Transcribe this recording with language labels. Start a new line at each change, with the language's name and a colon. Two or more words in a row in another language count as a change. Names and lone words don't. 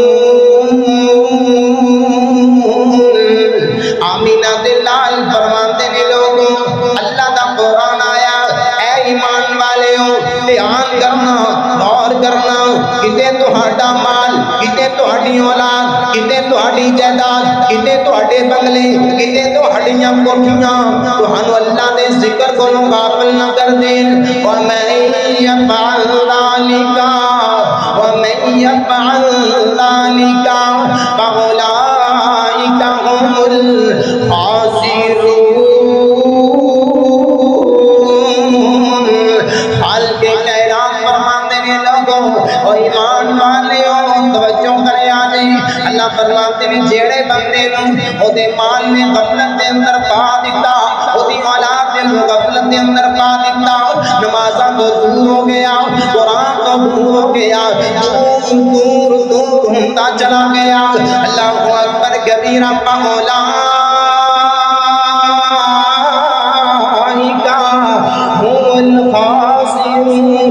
Punjabi: آمینہ دلال فرماتے ہیں لوگوں اللہ دا قرآن آیا، اے ایمان والے ہو دھیان کرنا، غور کرنا، کتے تہاڈا مال، کتے تہاڈی اولاد، کتے تہاڈی جائیداد، کتے تہاڈے بنگلے، کتے تہاڈیاں کوٹھیاں تہانوں اللہ دے ذکر کو غافل نہ کر دین۔
Arabic: وَمَن يَفْعَلْ ذَلِكَ وَمَن يَفْعَلْ ذَلِكَ فَأُولَئِكَ هُمُ الْخَاسِرُونَ۔
Punjabi: خالق کائنات فرماتے ہیں لوگوں او ایمان والے ہو توجہ کرے آجے، اللہ فرماتے ہیں جیڑے بندے نوں او دے مال نے غفلت دے اندر پا دیتا، او دی اولاد نے غفلت دے اندر پا دیتا، نمازاں تو دور ہو گیا، قرآن تو دور ہو گیا، دور ہوتا چلا گیا،
Arabic: اللہ اکبر کبیرہ فاولائک هم الخاسرون۔